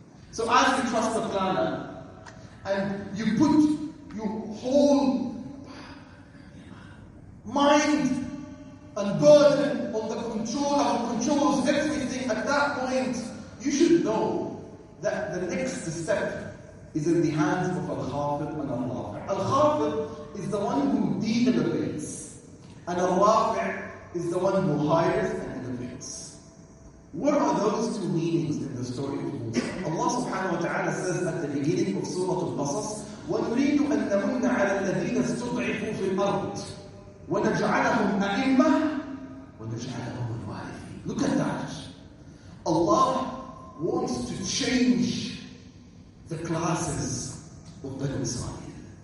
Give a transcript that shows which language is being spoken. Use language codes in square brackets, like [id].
[en] So as you trust the planner, and you put your whole mind and burden on the controller who controls everything, at that point, you should know that the next step is in the hands of Al-Khafid and Al-Rafi'. Al-Khafid is the one who de-elevates, and Al-Rafi' is the one who hires and elevates. What are those two meanings in the story of Musa? Allah subhanahu wa ta'ala says at the beginning of Surah Al-Qasas, [ar] وَنُرِيدُ أَن نَّمُنَّ عَلَى الَّذِينَ اسْتُضْعِفُوا فِي الْأَرْضِ وَنَجْعَلَهُمْ أَئِمَّةً وَنَجْعَلَهُمُ الْوَارِثِينَ. [en] Look at that. Allah wants to change the classes of Banu Israel.